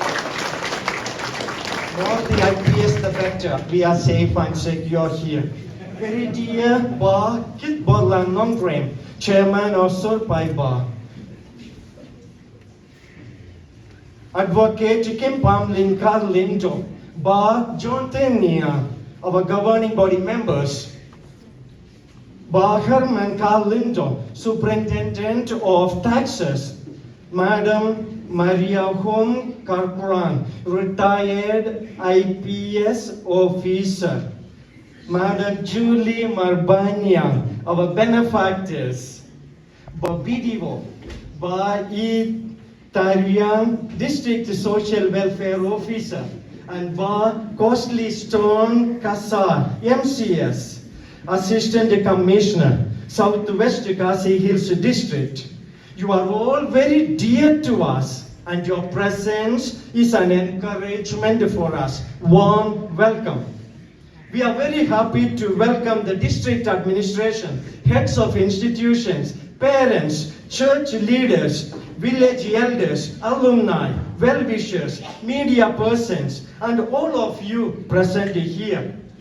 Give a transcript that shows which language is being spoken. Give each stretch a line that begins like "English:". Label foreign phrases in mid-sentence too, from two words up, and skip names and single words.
English: More the IPS, the better. We are safe and secure here. very dear Ba Kit Bolan Nongprem, Chairman of Sorpai Ba. Advocate Kim Pam Lin Kar Lindo, Ba John Tenia, our governing body members. Ba Herman Kar Lindo, Superintendent of Taxes. Madam Maria Hom Karpuran, retired IPS officer. Madam Julie Marbanya, our benefactors. Ba BDO, Ba E Tarian, District Social Welfare Officer, and Ba Costly Stone Kassar, MCS, Assistant Commissioner, Southwest Khasi Hills District. You are all very dear to us, and your presence is an encouragement for us. Warm welcome. We are very happy to welcome the district administration, heads of institutions, parents, church leaders, village elders, alumni, well-wishers, media persons, and all of you present here.